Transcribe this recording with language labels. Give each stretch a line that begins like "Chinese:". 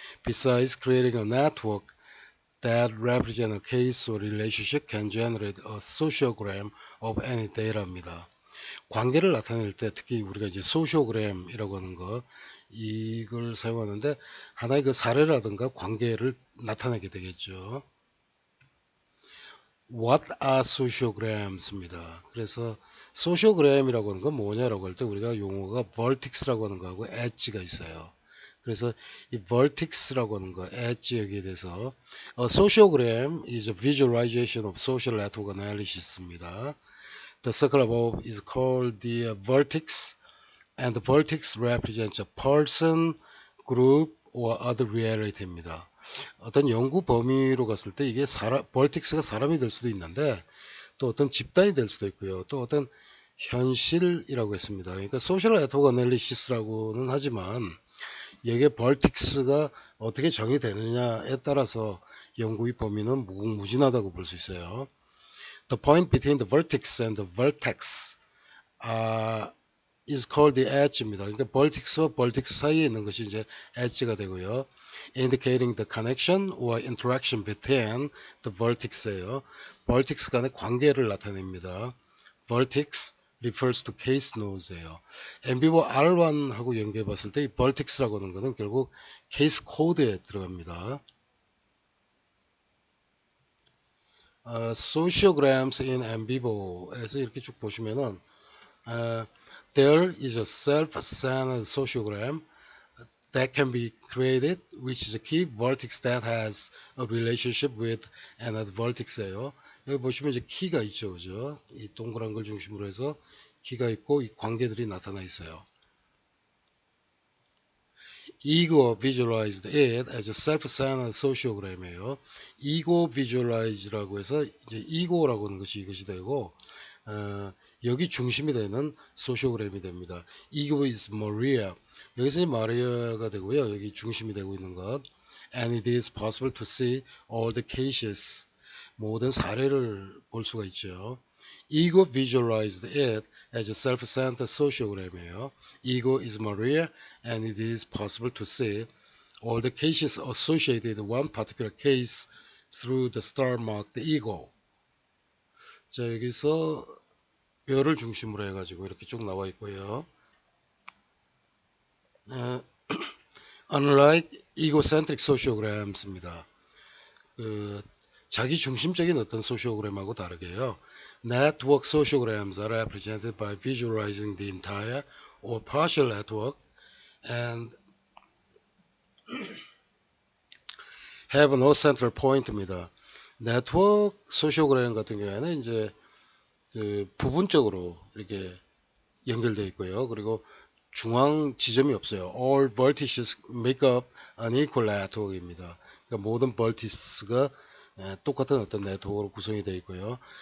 English: Besides creating a network that represent a case or relationship can generate a sociogram of any data입니다.
Korean: 관계를 나타낼 때 특히 우리가 이제 소시오그램이라고 하는 거 이걸 사용하는데 하나의 그 사례라든가 관계를 나타내게 되겠죠.
English: What are sociograms입니다.
Korean: 그래서 소시오그램이라고 하는 건 뭐냐라고 할 때 우리가 용어가 vertex라고 하는 거하고 edge가 있어요. 그래서 이 vertex라고 하는 거, edge 여기에 대해서
English: a sociogram is a visualization of social network analysis입니다. The circle above is called the vertex, and the vertex represents a person, group, or other reality입니다.
Korean: 어떤 연구 범위로 갔을 때 이게 vertex가 사람이 될 수도 있는데 또 어떤 집단이 될 수도 있고요. 또 어떤 현실이라고 했습니다. 그러니까 social network analysis라고는 하지만 여기에 vertex가 어떻게 정의되느냐에 따라서 연구의 범위는 무궁무진하다고 볼 수 있어요.
English: The point between the vertex and the vertex are is called the edge입니다.
Korean: 그러니까 vertex와 vertex 사이에 있는 것이 이제 edge가 되고요.
English: indicating the connection or interaction between the vertex예요.
Korean: vertex 간의 관계를 나타냅니다.
English: vertex refers to case nodes예요.
Korean: 엠비버 R1하고 연결해 봤을 때 이 vertex라고 하는 것은 결국 case code에 들어갑니다.
English: sociograms in 엠비버에서
Korean: 이렇게 쭉 보시면은
English: there is a self-centered sociogram that can be created, which is a key vertex that has a relationship with another vertex예요.
Korean: 여기 보시면 이제 키가 있죠, 그죠? 이 동그란 걸 중심으로 해서 키가 있고 이 관계들이 나타나 있어요.
English: Ego visualized it as a self-centered sociogram이에요.
Korean: Ego visualize라고 해서 이제 ego라고 하는 것이 이것이 되고 여기 중심이 되는 소시오그램이 됩니다.
English: Ego is Maria.
Korean: 여기서 마리아가 되고요. 여기 중심이 되고 있는 것.
English: And it is possible to see all the cases.
Korean: 모든 사례를 볼 수가 있죠.
English: Ego visualized it as a self-centered sociogram이에요. Ego is Maria, and it is possible to see all the cases associated with one particular case through the star marked ego.
Korean: 자, 여기서 별을 중심으로 해가지고 이렇게 쭉 나와 있고요.
English: Unlike egocentric sociograms입니다.
Korean: 자기 중심적인 어떤 소시오그램하고 다르게요.
English: Network sociograms are represented by visualizing the entire or partial network and have no central point입니다.
Korean: 네트워크 소시오그램 같은 경우에는 이제 부분적으로 이렇게 연결되어 있고요. 그리고 중앙 지점이 없어요.
English: All vertices make up an equal network입니다.
Korean: 그러니까 모든 vertices가 똑같은 어떤 네트워크로 구성이 되어 있고요.